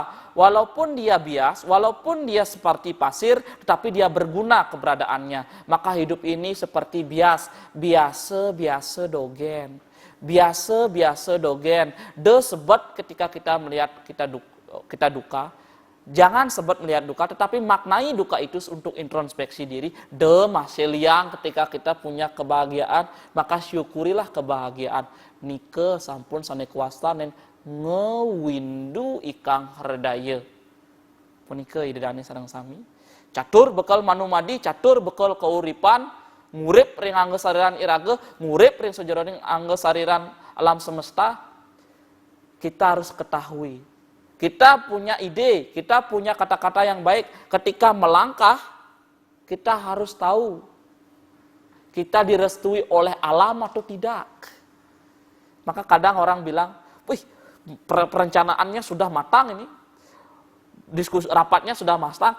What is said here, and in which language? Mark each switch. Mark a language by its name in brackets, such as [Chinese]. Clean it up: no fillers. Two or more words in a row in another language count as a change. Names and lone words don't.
[Indonesian] Walaupun dia bias, walaupun dia seperti pasir, tetapi dia berguna keberadaannya. Maka hidup ini seperti bias, [Balinese] biasa dogen. Biasa dogen. De sebet [Indonesian] ketika kita melihat kita duka. Jangan sebet melihat duka, tetapi maknai duka itu untuk introspeksi diri. [Balinese] De masih liang [Indonesian] ketika kita punya kebahagiaan, maka syukurilah kebahagiaan. [Balinese] Nike sampun sane kuastanen ngewindu ikang herdaya. Punika idedane sareng sami. Catur bekal manumadi, catur bekal kauripan, ngurip ring angge sariran iraga, ngurip ring sajeroning angge sariran alam semesta. [Indonesian] Kita harus ketahui. Kita punya ide, kita punya kata-kata yang baik. Ketika melangkah, kita harus tahu kita direstui oleh alam atau tidak. Maka kadang orang bilang, wih, perencanaannya sudah matang ini, diskusi rapatnya sudah matang.